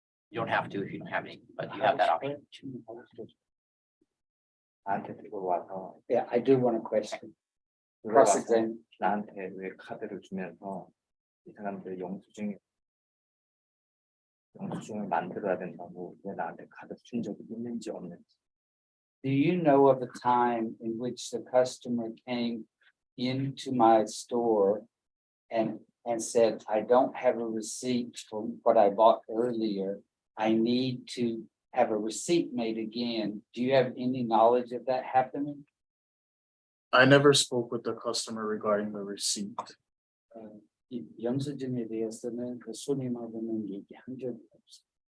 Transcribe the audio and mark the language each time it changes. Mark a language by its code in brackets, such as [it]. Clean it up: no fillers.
[en] You don't have to if you don't have any, but you have that option. [ko] 나한테 들어와서, [en] yeah, I do want to question. cross-examine. [ko] 나한테 왜 카드를 주면서 이 사람들 영수증을 만들어야 된다고 왜 나한테 카드 준 적이 있는지 없는지. [en] Do you know of a time in which the customer came into my store and said, I don't have a receipt for what I bought earlier. I need to have a receipt made again. Do you have any knowledge of that happening? I never spoke with the customer regarding the receipt. [ko] 이 영수증에 대해서는 그 손님하고는 얘기한 적이 없어요.